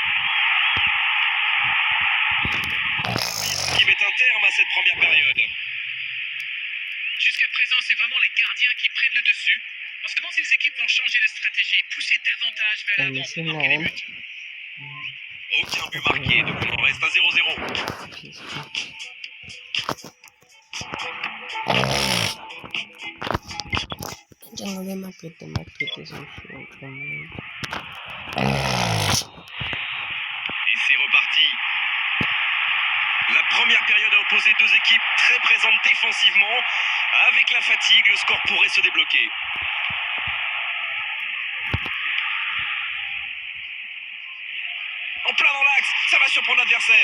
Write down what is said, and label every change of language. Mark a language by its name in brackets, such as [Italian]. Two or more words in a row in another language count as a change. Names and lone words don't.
[French] Qui met un terme à cette première période. Jusqu'à présent, c'est vraiment les gardiens qui prennent le dessus. On se demande si les équipes vont changer de stratégie, pousser davantage vers l'avant pour marquer des buts. Aucun but marqué, donc on en reste à 0-0. Jangan dia market son Et c'est reparti. La première période a opposé deux équipes très présentes défensivement. Avec la fatigue, le score pourrait se débloquer. En plein dans l'axe, ça va surprendre l'adversaire.